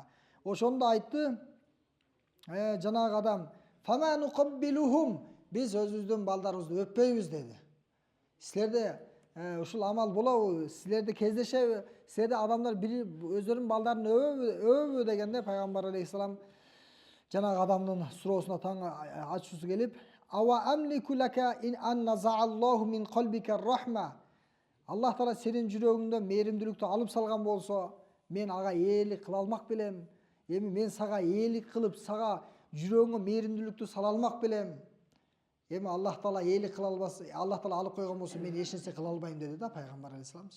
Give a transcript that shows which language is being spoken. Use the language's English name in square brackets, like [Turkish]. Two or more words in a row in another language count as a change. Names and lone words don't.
[Kyrgyz] Ошондо айтты жанагы адам: [Arabic] "فما نقبلهم", [Kyrgyz] биз өзүбүздүн балдарыбызды өппөйбүз деди. Силерде ушул амал болобу? Силерде кездешеби? Силерде адамдар бири өздөрүнүн бaldарын өбөбү дегенде пайгамбар алейхисалам жанагы адамдын суроосуна таң ачуусу келип: [Arabic] "أوأملك لك إن أن نزع الله من قلبك رحمة". [Kyrgyz] Аллах Таала сенин жүрөгүңдөн мээримдүүлүктү алып салган болсо, мен ага ээлик кыла алмак белем. Эми мен сага ээлик кылып, сага жүрөгүңө мээримдүүлүктү сала алмак белем. Эми Аллах Таала ээлик кыла албаса, Аллах Таала алып койгон болсо, мен эч нерсе кыла албайм деди да пайгамбар алейхисаламчы.